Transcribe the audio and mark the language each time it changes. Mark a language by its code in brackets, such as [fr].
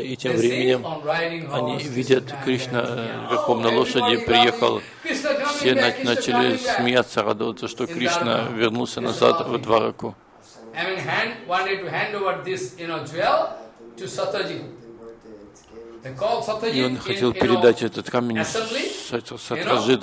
[ru] И тем временем они видят Кришна верхом на лошади, приехал. Все начали смеяться, радоваться, что Кришна вернулся назад в Двараку. [en] I mean, hand wanted to hand over this, you know, jewel to Sataji. They called Sataji. [ru] И он хотел передать этот камень Сатраджи.